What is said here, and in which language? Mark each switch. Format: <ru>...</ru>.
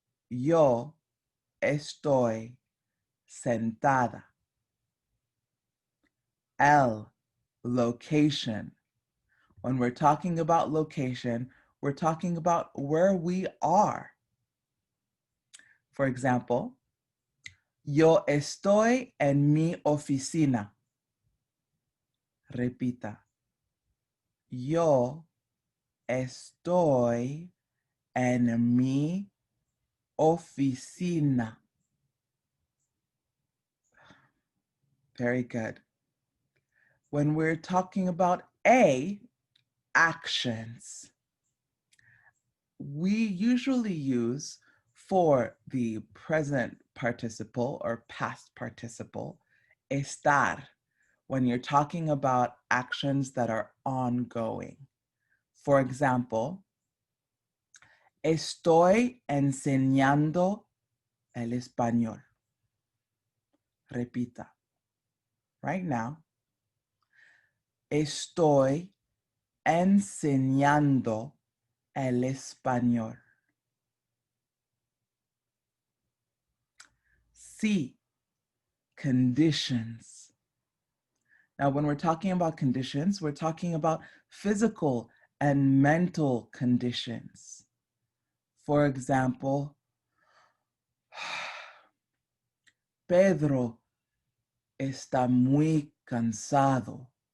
<es>Yo estoy sentada.</es> <en>L, location. When we're talking about location, we're talking about where we are. For example,</en> <es>yo estoy en mi oficina. Repita. Yo estoy en mi oficina.</es> <en>Very good. When we're talking about A, actions, we usually use for the present participle or past participle, estar, when you're talking about actions that are ongoing. For example,</en> <es>estoy enseñando el español. Repita.</es> <en>Right now,</en> <es>estoy enseñando el español.</es> <en>C, conditions. Now, when we're talking about conditions, we're talking about physical and mental conditions. For example,</en> <es>Pedro está muy cansado.</es>